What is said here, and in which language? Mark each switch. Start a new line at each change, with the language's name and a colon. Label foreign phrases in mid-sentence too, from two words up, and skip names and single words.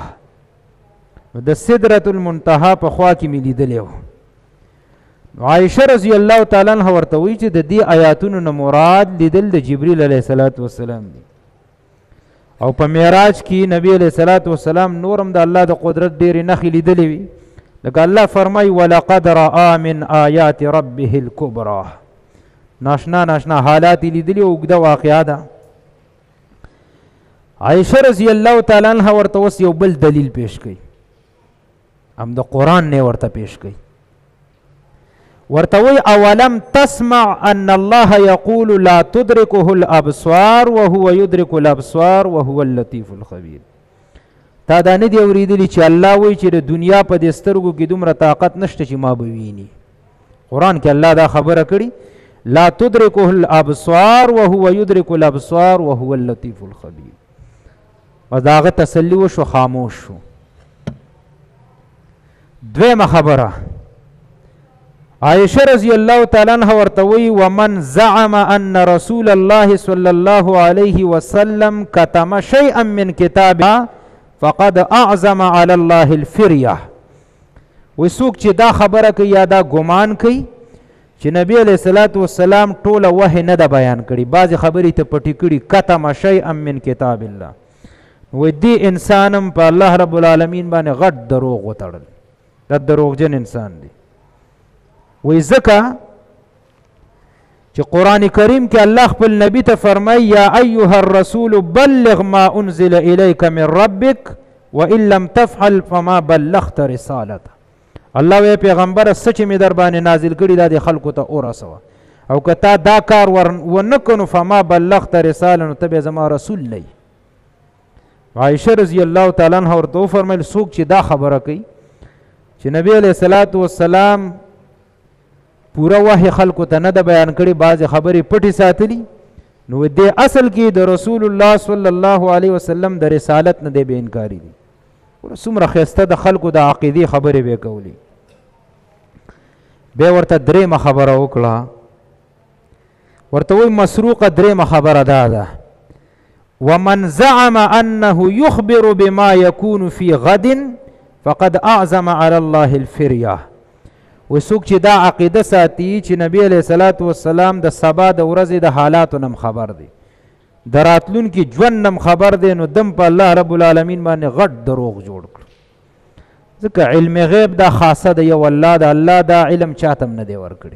Pashto: د سدرة المنتهى په خوا کې مې لیدلی و. عائشه
Arabic: رضی الله تعالی عنها
Pashto: ورته وی چې د دې آیاتونو نه مراد لیدل د جبرئیل
Arabic: علیه الصلاۃ والسلام
Pashto: دی. او په معراج کې نبی
Arabic: علیه الصلاۃ والسلام
Pashto: نورم د الله د قدرت ډېرې نښې لیدلې وي. لکه الله فرمایي
Arabic: ولقد رأى من آیات ربه الکبرى.
Pashto: ناشنا حالات لیدلي او اوږده واقعه ده. عائشه
Arabic: رضی الله تعالی عنها
Pashto: ورته اوس یو بل دلیل پیش کړي هم د قرآن نه ورته پیش کړي. ورته وی
Arabic: اولم تسمع ان الله يقول لا تدركه الابصار وهو يدرك الابصار وهو اللطيف الخبير.
Pashto: تا دا نه دی اوریدلی چې الله وی چې د دنیا په دې سترګو کې دومره طاقت نشته چې ما به ویني. قرآن کې الله دا خبره کړي
Arabic: لا تدركه الابصار وهو يدرك الابصار وهو اللطيف الخبير.
Pashto: و داغه تسلی وشو خاموش شو. دویمه خبره عائشه
Arabic: رضی الله تعالی عنها
Pashto: ورته وی
Arabic: ومن زعم ان رسول الله صلی الله علیه وسلم كتم شيئا من كتابه فقد اعظم على الله الفريه.
Pashto: و څوک چې دا خبره کوي یا دا ګمان کوي چې نبی
Arabic: علیہ الصلوۃ والسلام
Pashto: ټوله وحی نه ده بیان کړي بعضې خبرې ته پټې کړي
Arabic: کتم شیئا من کتاب الله.
Pashto: و دې انسانم په
Arabic: الله رب العالمین
Pashto: باندې غټ دروغ وتړل. دا دروغجن انسان دی. وی ځکه چې قرآن کریم کې الله خپل نبی ته فرمایي
Arabic: یا ایها الرسول بلغ ما انزل الیک من ربک وان لم تفعل فما بلغت رسالته.
Pashto: الله وی پیغمبر څه چې مې در باندې نازل کړي دا د خلکو ته ورسوه او که تا دا کار ونه کړو
Arabic: فما بلغت رساله
Pashto: نو ته بیا زما رسول نه یې. عائشه
Arabic: رضی الله تعالی عنها
Pashto: ورته وفرمیل څوک چې دا خبره کوي چې نبی
Arabic: علیه الصلاۃ والسلام
Pashto: پورا وحی خلکو ته نه ده بیان کړي بعضې خبرې پټې ساتلي نو دې اصل کې د رسول الله
Arabic: صلی الله علیه وسلم
Pashto: د رسالت نه دی به انکاري دي. څومره ښایسته د خلکو د عقیدې خبرې به کولی. بیا ورته درېمه خبره وکړه ورته وایي مسروقه درېمه خبره دا ده
Arabic: ومن زعم انه يخبر بما يكون في غد فقد اعظم على الله الفريه.
Pashto: و څوک چې دا عقیده ساتي چې نبی
Arabic: علیه الصلاۃ والسلام
Pashto: د سبا د ورځې د حالاتو نم خبر دی د راتلونکي ژوند نم خبر دی نو دم په
Arabic: الله رب العالمین
Pashto: باندې غټ دروغ جوړ کړ. ځکه علم غیب دا خاصه د یو الله د الله دا علم چاته هم نه دی ورکړی.